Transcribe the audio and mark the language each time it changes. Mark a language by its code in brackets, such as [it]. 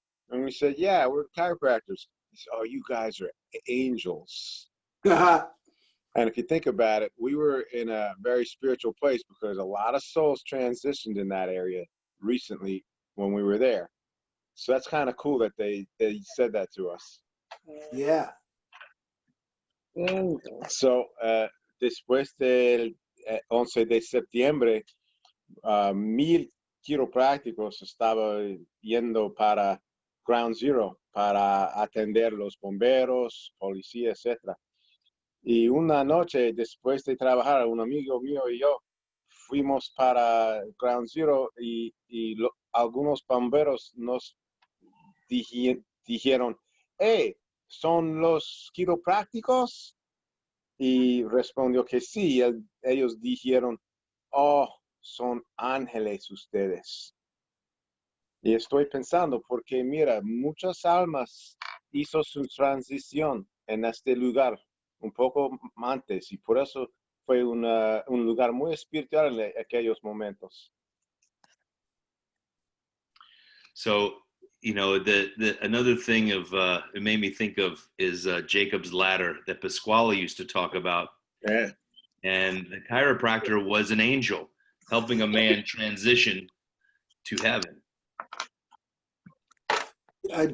[en] And we said, "Yeah, we're chiropractors." They said, "Oh, you guys are angels." And if you think about it, we were in a very spiritual place because a lot of souls transitioned in that area recently when we were there. So that's kind of cool that they said that to us. Yeah. [es] So, después del 11 de septiembre, 1000 quiroprácticos estaban yendo para Ground Zero para atender los bomberos, policía, etc. Y una noche después de trabajar, un amigo mío y yo fuimos para Ground Zero y algunos bomberos nos dijeron, hey, ¿son los quiroprácticos? Y respondió que sí. Ellos dijeron, oh, son ángeles ustedes. Y estoy pensando, porque mira, muchas almas hizo su transición en este lugar un poco antes, y por eso fue un lugar muy espiritual en aquellos momentos. [en] So, you know, another thing it made me think of is Jacob's ladder that Pasquale used to talk about. Yeah. And the chiropractor was an angel helping a man transition to heaven.